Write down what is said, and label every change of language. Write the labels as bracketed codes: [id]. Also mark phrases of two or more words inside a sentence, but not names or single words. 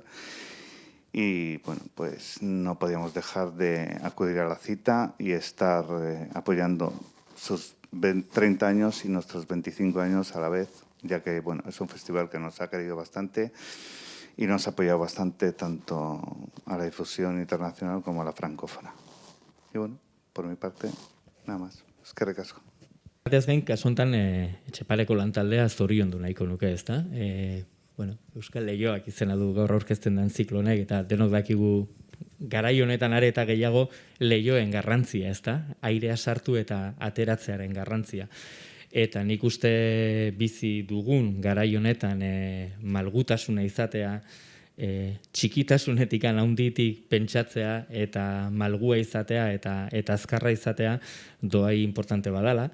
[es] Y bueno, pues no podíamos dejar de acudir a la cita y estar apoyando sus 30 años y nuestros 25 años a la vez, ya que bueno, es un festival que nos ha querido bastante y nos ha apoyado bastante tanto a la difusión internacional como a la francófona. Y bueno, por mi parte, nada más. [eu] Eskerrik asko. Batez gain, kasu honetan Etxepareko lantaldea zoriondu nahiko nuke, ezta? Bueno, Euskal Leioak izena du gaur aurkezten den ziklo honek, eta denok dakigu garai honetan are eta gehiago leioen garrantzia, ezta? Airea sartu eta ateratzearen garrantzia. Eta nik uste bizi dugun garai honetan malgutasuna izatea, txikitasunetik handitik pentsatzea eta malgua izatea eta azkarra izatea doai importante badala.